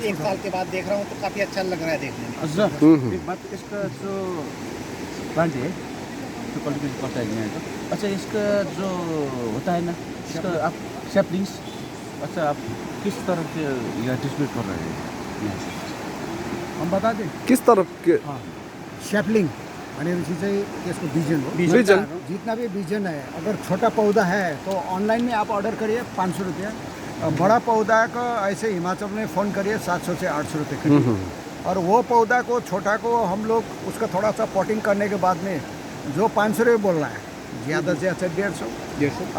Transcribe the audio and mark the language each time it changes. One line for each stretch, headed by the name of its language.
Hindi: 1 साल के बाद देख रहा हूँ तो काफ़ी अच्छा लग रहा है देखने में। बात इसका जो प्लांट है जो कल्टीवेट करता है यहाँ का, अच्छा इसका जो होता है ना, इसका आप सैपलिंग्स, अच्छा आप किस तरह से यह डिस्ट्रीब्यूट कर रहे हैं? हम बता दें किस तरफ के?
Nepali: सैपलिंग भनेपछि चाहिँ त्यसको बिजन हो। बिजन
Hindi: जितना भी बिजन है, अगर छोटा पौधा है तो ऑनलाइन में आप ऑर्डर करिए 500 रुपया, बड़ा पौधा का ऐसे हिमाचल में फ़ोन करिए 700 से 800 रुपये करिए। और वो पौधा को छोटा को हम लोग उसका थोड़ा सा पॉटिंग करने के बाद में जो 500 रुपये बोल रहा है, ज़्यादा से ज़्यादा 150।